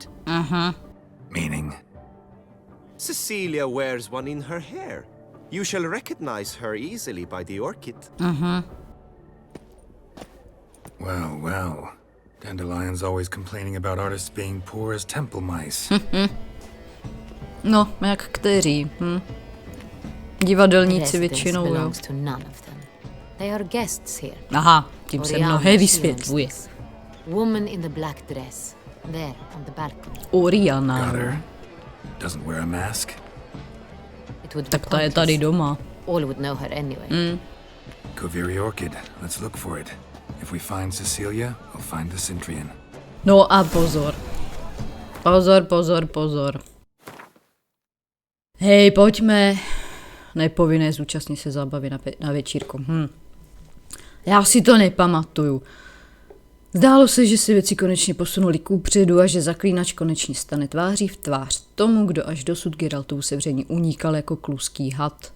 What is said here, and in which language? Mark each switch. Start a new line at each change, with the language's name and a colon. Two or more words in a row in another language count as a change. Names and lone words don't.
English: Meaning? Cecilia wears one in her hair. You shall recognize her easily by the orchid. Well, well. Dandelion's always complaining about artists being poor as temple mice.
Czech: No, jak kteří, Divadelníci
English: Residence
Czech: většinou, jo.
English: belongs to none of them. They are guests here.
Czech: Aha, tím se
English: Oriana,
Czech: mnohé
English: she
Czech: vysvětluje.
English: owns this. Woman in the black dress. There, on the balcony. Oriana. Got her. Doesn't wear a mask. It would be
Czech: Tak ta je
English: pointless.
Czech: tady doma.
English: All would know her anyway. Kaveri orchid. Let's look for it. If we find Cecilia, we'll find the Cintry.
Czech: No a pozor. Pozor. Hej, pojďme. Nepovinné zúčastnit se zábavy na večírku. Já si to nepamatuju. Zdálo se, že se věci konečně posunuly kupředu a že Zaklínač konečně stane tváří v tvář tomu, kdo až dosud Geraltovu sevření unikal jako kluský had.